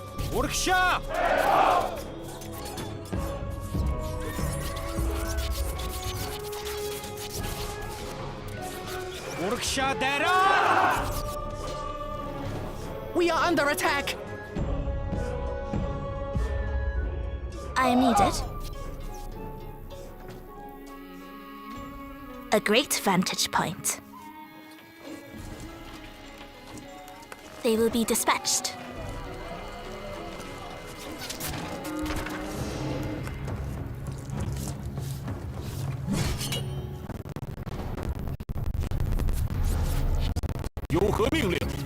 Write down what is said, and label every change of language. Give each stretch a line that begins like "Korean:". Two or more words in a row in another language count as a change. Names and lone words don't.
Mongolian: Урагша! Урагша дайраа!
English: We are under attack! I am needed. A great vantage point. They will be dispatched.
Chinese: 有何命令？